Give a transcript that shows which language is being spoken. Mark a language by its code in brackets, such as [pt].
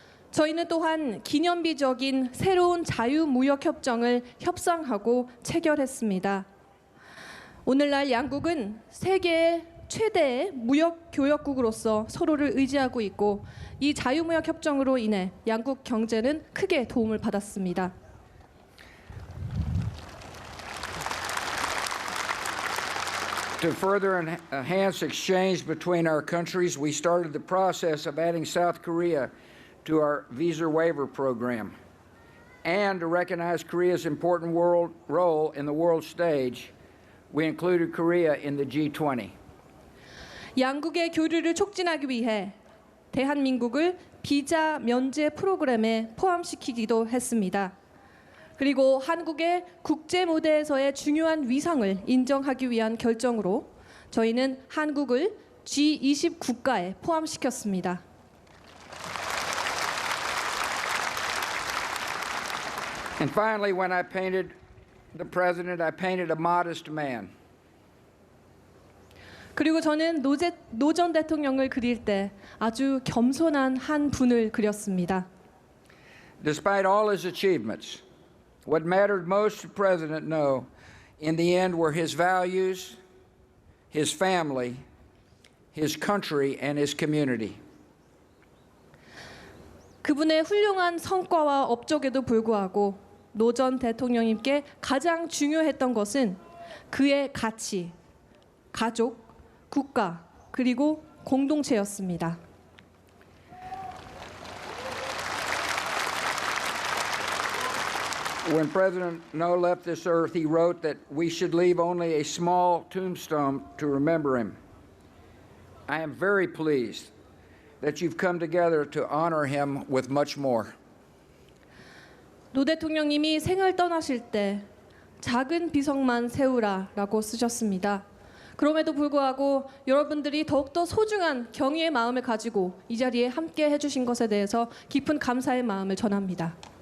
[ko] 저희는 또한 기념비적인 새로운 자유무역협정을 협상하고 체결했습니다. 오늘날 양국은 세계의 최대의 무역 교역국으로서 서로를 의지하고 있고 이 자유무역 협정으로 인해 양국 경제는 크게 도움을 받았습니다. [en] To further enhance exchange between our countries, we started the process of adding South Korea to our visa waiver program. And to recognize Korea's important role in the world stage, we included Korea in the G20. [ko] 양국의 교류를 촉진하기 위해 대한민국을 비자 면제 프로그램에 포함시키기도 했습니다. 그리고 한국의 국제 무대에서의 중요한 위상을 인정하기 위한 결정으로 저희는 한국을 G20 국가에 포함시켰습니다. [en] And finally, when I painted the president, I painted a modest man. [ko] 그리고 저는 노 전 대통령을 그릴 때 아주 겸손한 한 분을 그렸습니다. [en] Despite all his achievements, what mattered most to President No in the end were his values, his family, his country, and his community. [ko] 그분의 훌륭한 성과와 업적에도 불구하고 노 전 대통령님께 가장 중요했던 것은 그의 가치, 가족, 국가, 그리고 공동체였습니다. [en] When President No left this earth, he wrote that we should leave only a small tombstone to remember him. I am very pleased that you've come together to honor him with much more. [ko] 노 대통령님이 생을 떠나실 때 작은 비석만 세우라라고 쓰셨습니다. 그럼에도 불구하고 여러분들이 더욱더 소중한 경의의 마음을 가지고 이 자리에 함께 해주신 것에 대해서 깊은 감사의 마음을 전합니다.